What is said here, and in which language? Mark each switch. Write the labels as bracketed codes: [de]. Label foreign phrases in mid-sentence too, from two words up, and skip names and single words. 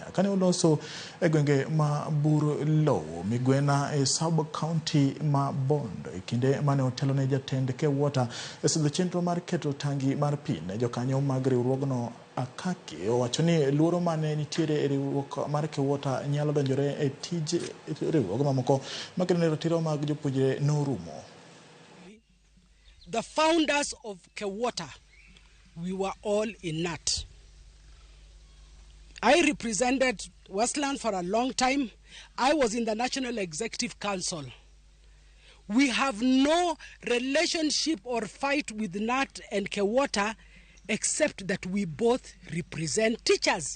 [luo] Kane oloso e gwenge ma Burlow Migwena e sub county ma kinde mane otelo ne jatend Kewota e sidho chenro mar keto tangi mar pi ne jokanyo mag riwruogno Akaki owacho ni luoro mane nitiere e riwruok mar Kewota nyalo donjore e tije riwruoge mamoko makelo ne ratiro mag jopuonjre norumo. [en] The founders of Kewota, we were all in NAT. I represented Westland for a long time. I was in the National Executive Council. We have no relationship or fight with NAT and Kewota except that we both represent teachers.